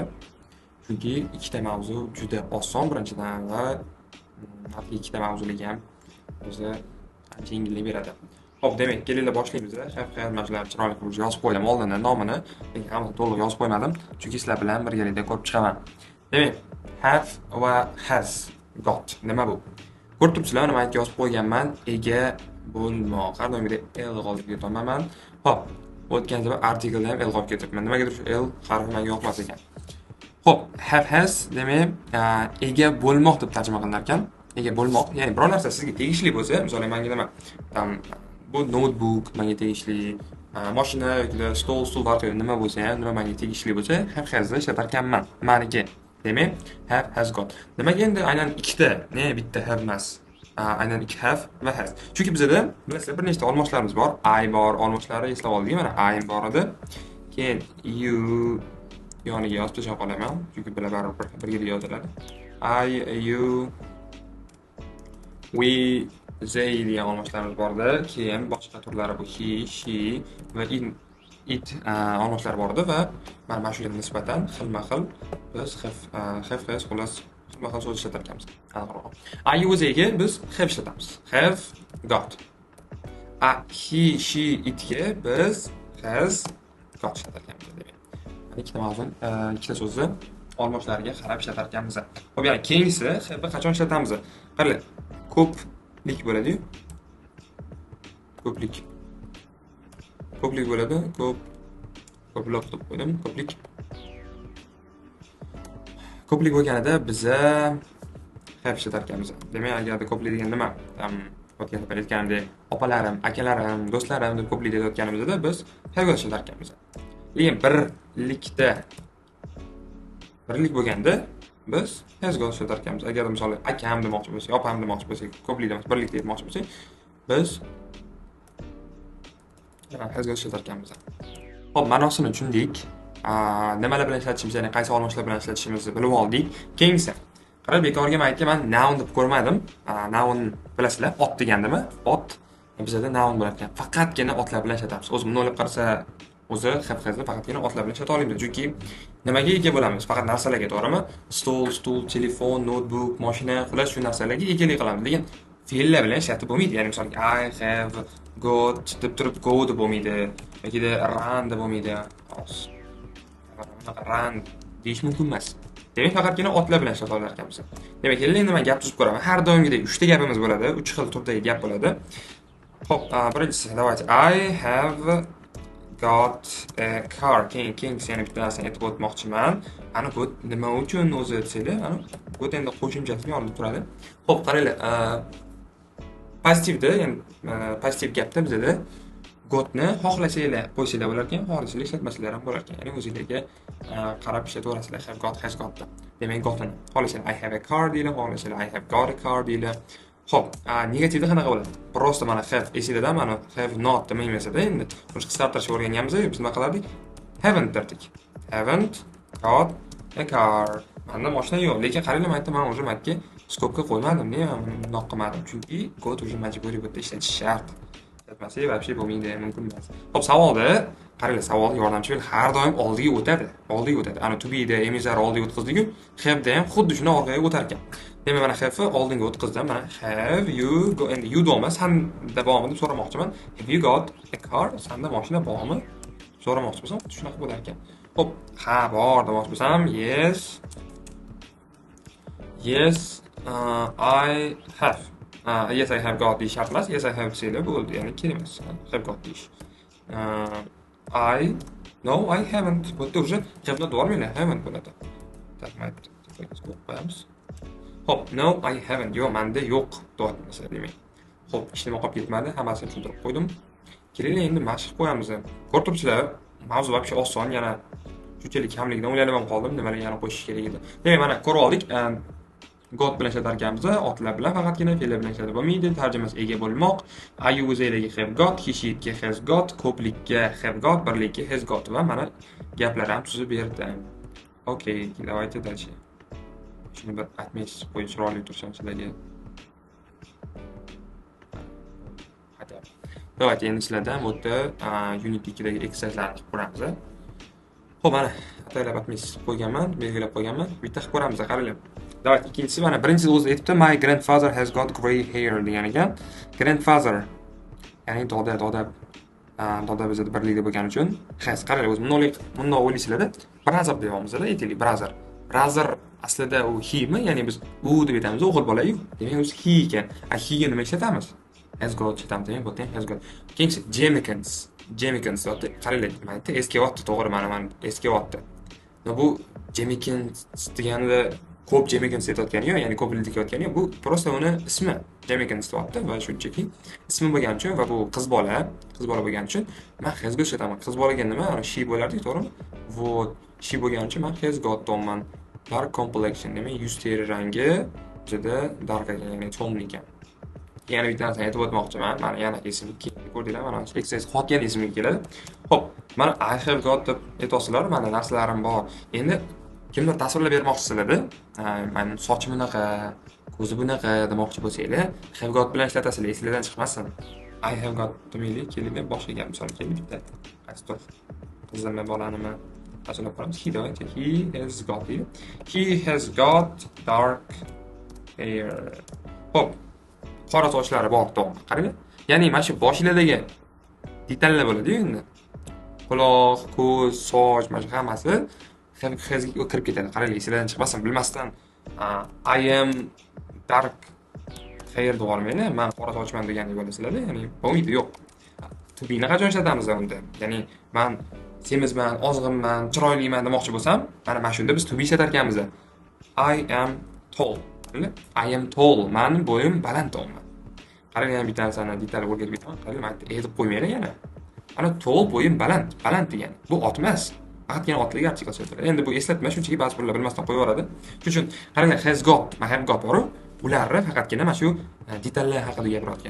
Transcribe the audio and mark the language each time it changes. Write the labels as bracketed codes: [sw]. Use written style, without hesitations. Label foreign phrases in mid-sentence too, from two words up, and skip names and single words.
[uz] Chunki ikkita mavzu juda oson birinchidan va ikkita mavzulik ham o'zi ancha yengillik beradi. Xo'p, demak, kelinglar boshlaymiz. Xavf-xayol masalalarni chiroyli qilib yozib qo'ydim oldindan nomini, lekin hammasini to'liq yozib qo'ymadim, chunki sizlar bilan birgalikda ko'rib chiqaman. Demak, have va [en] has got [uz] nima bu? Ko'rib turibsizlar, mana men yozib qo'yganman. Ega bo'lmoq. Har doimgidek l qolib ketaman. Xo'p, o'tgan safar artiklda ham l qolib ketyapman. Nimaga shu l harfi menga yoqmas ekan. Xo'p, [en] have has [uz] demak, ega bo'lmoq deb tarjima qilinar ekan. Ega bo'lmoq, ya'ni biror narsa sizga tegishli bo'lsa, masalan, menga nima? Bu notebook menga tegishli, mashina yoki stol barcha nima bo'lsa ham, nima menga tegishli bo'lsa, [en] have has [uz] ni ishlatar ekanman. Meniki. Demak, [en] have has got. [uz] Nimaga endi aynan ikkita, ne bitta have emas. Aynan ikki have va has. Chunki bizda bilasizlar bir nechta olmoshlarimiz bor. I bor, olmoshlari eslab oldik, mana I bor edi. Keyin you yoniga yozib tashlab qolaman, chunki bular baribir birga yoziladi. [en] I, you, we, they [uz] degan olmoshlarimiz borda. Keyin boshqa turlari bu [en] he, she [uz] va it olmoshlari bor edi va mana shunga nisbatan xilma-xil biz [en] have has [uz] xullas xilma-xil so'z ishlatar ekanmiz. [en] I, you, theyga [uz] biz have ishlatamiz. [en] Have got. He, she, [uz] itga biz [en] has got [uz] ishlatar ekanmiz demak. Ikkita mavzu, ikkita so'zni olmoshlariga qarab ishlatar ekanmiz. Xo'p, ya'ni keyingisi have qachon ishlatamiz? Qarang, ko'plik bo'ladi-yu. Ko'plik bo'ladi. Ko'plik deb qo'ydim. Ko'plik bo'lganida biza have ishlatar ekanmiz. Demak, agarda ko'plik degan nima? O'tgan safar aytganimdek, opalarim, akalarim, do'stlarim deb ko'plik deyotganimizda biz have ishlatar ekanmiz. Lekin birlik bo'lganda biz [en] has got [uz] ishlatar ekanmiz. Agar misol akam demoqchi bo'lsak, opam demoqchi bo'lsak, ko'plik demoqchi, birlik demoqchi bo'lsak, biz [en] has got [uz] ishlatar ekanmiz. Xo'p, ma'nosini tushundik. Nimalar bilan ishlatishimiz, ya'ni qaysi olmoshlar bilan ishlatishimizni bilib oldik. Keyingisi, qarab, bekorga men aytganman, noun deb ko'rmadim. Noun bilasizlar, ot degandimi? Ot bizda noun bo'lar ekan. Faqatgina otlar bilan ishlatamiz. O'zi buni olib qarasa, o'zi [en] have hasni [uz] faqatgina otlar bilan ishlata olamiz. Chunki nimaga ega bo'lamiz? Faqat narsalarga, to'g'rimi? Stol, telefon, notebook, mashina, xullas shu narsalarga egalik qilamiz. Lekin fe'llar bilan ishlatib bo'lmaydi. Ya'ni misol [en] I have got [uz] deb turib go deb bo'lmaydi. Yoki run deb bo'lmaydi. Run deyish mumkin emas. Demak, faqatgina otlar bilan ishlata olar ekanmiz. Demak, endi men gap tuzib ko'raman. Har doimgidek 3 ta gapimiz bo'ladi, 3 xil turdagi gap bo'ladi. Xo'p, birinchisi, давайте. [en] I have got a car. [uz] Keyin yana bitta narsani aytib o'tmoqchiman. Ana got nima uchun o'zi desanglar, ana got endi qo'shimchasini olib turadi. Xo'p, qaranglar, pozitivda, ya'ni pozitiv gapda bizda gotni xohlasanglar qo'ysanglar bo'lar ekan, xohlasanglar ishlatmasanglar ham bo'lar ekan. Ya'ni o'zingizga qarab ishlataverasizlar. [en] Have got, has got. [uz] Demak, gotni xohlasanglar [en] I have a car [uz] deylar, xohlasanglar [en] I have got a car [uz] deylar. Xo'p, negativda qanaqa bo'ladi? Prosta mana have esingizda mana [en] have not [uz] demaymasada endi buni qisqartirishga o'rganganmiz, biz nima qilardik? [en] Haven't derdik. Haven't got a car. [uz] Menda mashina yo'q, lekin qaranglar, men aytdim, men o'zim aytga skopga qo'ymadim, nega bundoq qilmadim? Chunki got o'zi majburiy bo'lib ishlatish shart. Islatmasak вообще bo'lmaydi, mumkin emas. Xo'p, savolda qaranglar, savol yordamchi fe'l har doim oldiga o'tadi. Ana [en] to be [uz] da emizlar oldiga o'tkazdik-ku, have da ham xuddi shuni orqaga o'tar ekan. Demak, mana have oldinga o'tkazdim. Mana [en] have you got, [uz] endi you emas, sanda bormi deb so'ramoqchiman. [en] Have you got a car? [uz] Sanda mashina bormi? So'ramoqchi bo'lsam, shunaqa bo'lar ekan. Xo'p, ha, bor demoqchi bo'lsam, [en] yes. I have. Yes, I have got [uz] deyish shart emas. [en] Yes, I have [uz] desanglar bo'ldi, ya'ni kerak emas. [en] Have got deyish. No, I haven't. [uz] Bu yerda уже [en] have not [uz] bormaylar, haven't bo'ladi. Qo'yamiz. Xo'p, [en] no, I haven't. [uz] Yo'q, menda yo'q deyapmiz demak. Xo'p, ishlamay qolib ketmadi, hammasini tushuntirib qo'ydim. Keling, endi mashq qo'yamiz. Ko'rib turibsizlar, mavzu вообще oson, yana shunchalik kamligidan o'ylanib qoldim, nimalar yana qo'shish kerak edi. Demak, mana ko'rib oldik. Got bilan ishlatar ekanmiz, otlar bilan faqatgina fe'llar bilan ishlatib bo'lmaydi. Tarjimasi ega bo'lmoq. [en] I, you, they'dagi have got, he, she'ga has got, [uz] ko'plikka [en] have got, [uz] birlikka [en] has got [uz] va mana gaplar ham tuzib berdim. [ru] Okay, давайте дальше. [uz] Shuni bir aytmaysiz, qo'yib chiroyli tursam sizlarga. aytyapman. Давайте endi sizlardan bu yerda Unity 2dagi exercise'larni qilib ko'ramiz. Xo'p, mana ataylab qo'yganman, belgilab qo'yganman. Bitta qilib ko'ramiz, qaranglar. Давайте ikkinchisi mana birinchisi o'zi aytibdi, [en] my grandfather has got gray hair degan ekan. [uz] Grandfather ya'ni doda bizda birlikda bo'lgani uchun has, qaranglar, o'zi bundoq o'ylaysizlarda, brother deyapmiz-da, aytaylik, [en] brother. [uz] Brother aslida u he-mi? Ya'ni biz u deb aytamiz, o'g'il bola-yu. Demak, o'zi he ekan. He ga nima ishlatamiz? [en] Has got [uz] ishlatamiz, demak, bu yerda [en] has got. [uz] Keyingi Jemikins dotda qaranglar, nima aytdi? Eskiyotti, to'g'ri, mana eskiyotti. Bu Jemikins deganida ko'p Jemikins aytayotgani yo'q, ya'ni ko'plik aytayotgani yo'q. Bu prosta uni ismi Jemikins deyapti va shunchaki ismi bo'lgani uchun va bu qiz bola bo'lgani uchun men [en] has got [uz] ishlataman. Qiz bolaga nima? She bo'lardi, to'g'rimi? Вот, she bo'lgani uchun men [en] has got [uz] deyapman. [en] Dark complexion, [uz] demak, yuz teri rangi juda dark ekan, ya'ni to'nli ekan. Yana bitta narsani aytib o'tmoqchiman. Mana yana esimga keldi, ko'rdinglar, mana exercise qotgan esimga keladi. Xo'p, mana [en] I have got [uz] deb aytasizlar, mana narsalarim bor. Endi kimdir tasvirlab bermoqchisizlarda, mana sochim bunaqa, ko'zi bunaqa demoqchi bo'lsanglar, [en] have got [uz] bilan ishlatasizlar, esingizdan chiqmasin. [en] I have got [uz] demaylik, kelinglar, boshqa gap misol kelib bitta. Astor. Qizimni bolanimi tasvirlab ko'ramiz. [en] He has got. He has got dark hair. [uz] Xo'p. Qora sochlari bor, to'g'ri. Qarang. Ya'ni mana shu boshlardagi detallar bo'ladi-yu endi. Quloq, ko'z, soch, mana shu hammasi hasga kirib ketadi. Qarang, esingizdan chiqmasin, bilmasdan [en] I am dark hair [uz] devormaylar. Men qora sochman degani bo'lasizlar-da, ya'ni bo'lmaydi, yo'q. Tubini qachon ishlatamiz unda? Ya'ni men semizman, ozg'inman, chiroyliman demoqchi bo'lsam, mana shunda biz tubi ishlatar ekanmiz. [en] I am tall. I am tall. [uz] Mening bo'yim baland deyman. Qarang, yana bitta narsani detal o'rgatib ketaman. Qarang, men aytib qo'ymayman yana. Ana tall bo'yim baland degani. Bu ot emas. Faqatgina otlik artikl so'zlar. Endi bu eslatma shunchaki ba'zi birlar bilmasdan qo'yib yuboradi. Shuning uchun qarang, [en] has got, have got bor. [uz] Ularni faqatgina mana shu detallar haqida gapirayotgan.